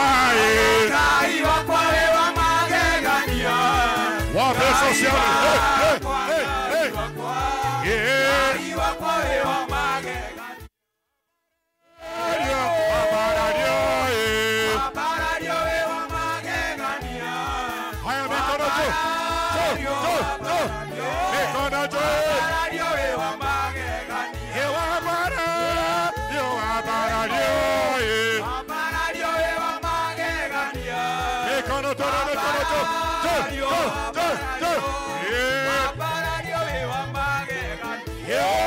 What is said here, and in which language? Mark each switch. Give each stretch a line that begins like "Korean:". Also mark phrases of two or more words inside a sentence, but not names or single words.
Kikuyu: Ngai wakwa wĩ wa magegania Wapeso ciothe Ngai wakwa wĩ wa magegania Mabarario wĩ wa magegania
Swahili: Haya mikono juu Mikono juu
Kikuyu: Mabarario wĩ wa magegania Mabarario wĩ wa magegania
Swahili: Mikono juu
Kikuyu: Mabarario wĩ wa magegania